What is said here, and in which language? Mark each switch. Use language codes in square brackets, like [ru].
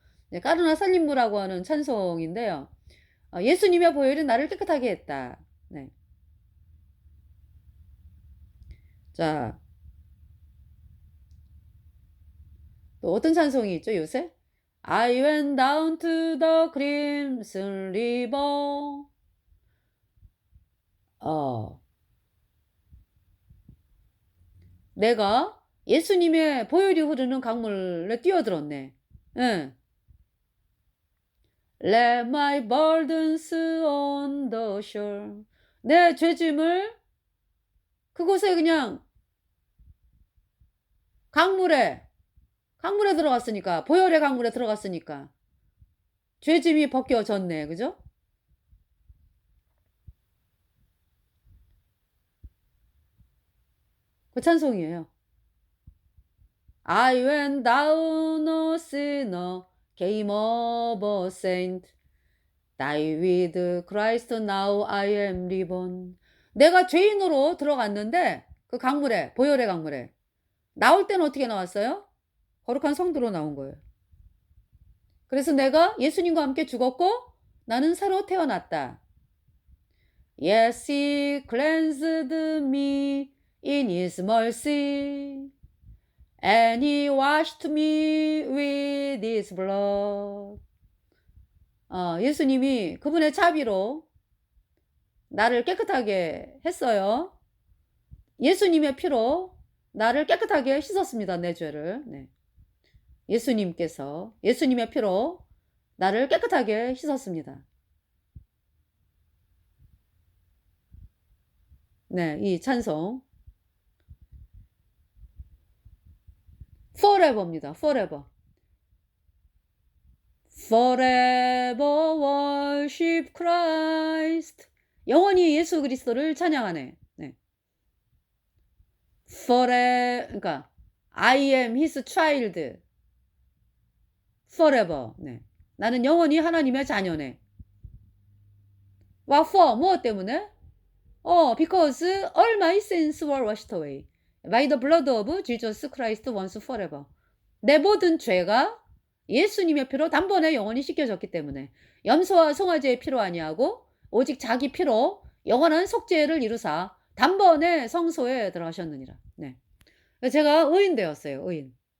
[ko] 네, 까르나 살림무라고 하는 찬송인데요. 예수님의 보혈이 나를 깨끗하게 했다. 네. 자, 또 어떤 찬송이 있죠, 요새? [en] I went down to the crimson river. [ko] 내가 예수님의 보혈이 흐르는 강물에 뛰어들었네. 응. [en] Let my burdens on the shore. [ko] 내 죄짐을 그곳에 그냥 강물에 들어갔으니까, 보혈의 강물에 들어갔으니까 죄짐이 벗겨졌네. 그죠? 그 찬송이에요. [en] I went down a sinner, came up a saint. Die with Christ, now I am reborn. [ko] 내가 죄인으로 들어갔는데 그 강물에, 보혈의 강물에 나올 때는 어떻게 나왔어요? 거룩한 성도로 나온 거예요. 그래서 내가 예수님과 함께 죽었고 나는 새로 태어났다. [en] Yes, he cleansed me in his mercy, and he washed me with his blood. [ko] 예수님이 그분의 자비로 나를 깨끗하게 했어요. 예수님의 피로 나를 깨끗하게 씻었습니다. 내 죄를. 네. 예수님께서 예수님의 피로 나를 깨끗하게 씻었습니다. 네, 이 찬송 forever입니다. [en] forever. Forever worship Christ. [ko] 영원히 예수 그리스도를 찬양하네. 네. 그러니까 [en] I am his child. forever. [ko] 네. 나는 영원히 하나님의 자녀네. [en] What for? [ko] 무엇 때문에? [en] because all my sins were washed away by the blood of Jesus Christ once forever. [ko] 내 모든 죄가 예수님의 피로 단번에 영원히 씻겨졌기 때문에 염소와 송아지의 피로 아니하고 오직 자기 피로 영원한 속죄를 이루사 단번에 성소에 들어가셨느니라. 네. 제가 의인 되었어요. 의인.